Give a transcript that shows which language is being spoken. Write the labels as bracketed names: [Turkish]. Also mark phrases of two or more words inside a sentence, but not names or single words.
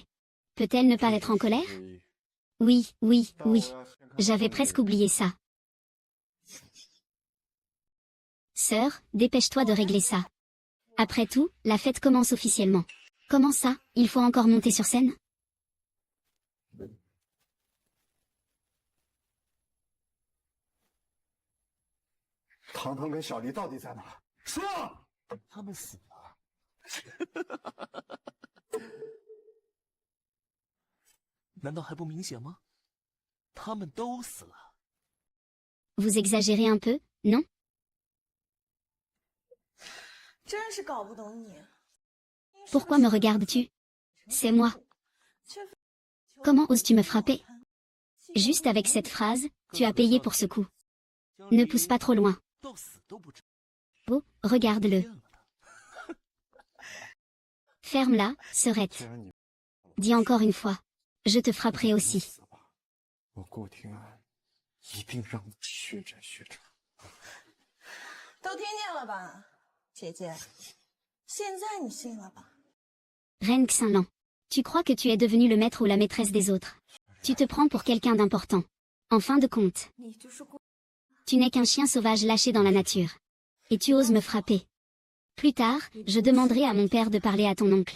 [French] Peut-elle ne pas être en colère? Oui, oui, oui. J'avais presque oublié ça. Sœur, dépêche-toi de régler ça. Après tout, la fête commence officiellement. Comment ça, il faut encore monter sur scène? [Chinese] 糖糖跟小黎到底在哪？说，他们死了。难道还不明显吗？他们都死了。 [French] Vous exagérez un peu, non? [Chinese] 真是搞不懂你。 [French] Pourquoi me regardes-tu? C'est moi. Comment oses-tu me frapper? Juste avec cette phrase, tu as payé pour ce coup. Ne pousse pas trop loin. Oh, regarde-le. Ferme-la, sœurette. Dis encore une fois. Je te frapperai aussi. [Chinese] 我顾廷安一定让我血债血偿。都听见了吧，姐姐？现在你信了吧？ [French] Reine Xinlan. Tu crois que tu es devenu le maître ou la maîtresse des autres. Tu te prends pour quelqu'un d'important. En fin de compte. Tu n'es qu'un chien sauvage lâché dans la nature. Et tu oses me frapper. Plus tard, je demanderai à mon père de parler à ton oncle.